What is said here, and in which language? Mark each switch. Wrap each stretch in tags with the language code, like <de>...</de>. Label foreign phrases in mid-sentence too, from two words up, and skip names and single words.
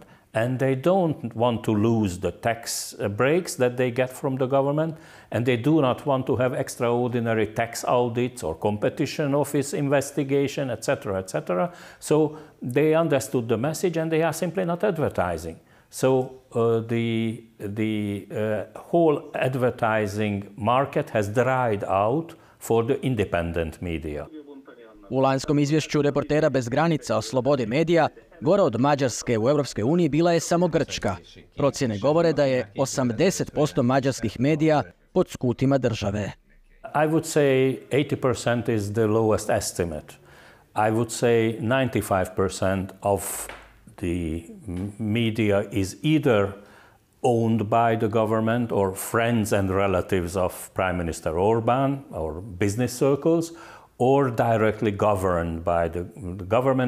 <en>And they don't want to lose the tax breaks that they get from the government, and they do not want to have extraordinary tax audits or competition office investigation, etc., etc. So they understood the message and they are simply not advertising. So the whole advertising market has dried out for the independent media.</en> <hr>U lanjskom izvješću reportera bez granica o slobodi medija, gora od Mađarske u Europskoj uniji bila je samo Grčka. Procjene govore da je 80% mađarskih medija pod skutima države.</hr> <en>I would say 80% is the lowest estimate. I would say 95% of the media is either owned by the government or friends and relatives of Prime Minister Orban or business circles, or directly governed by the government.</en>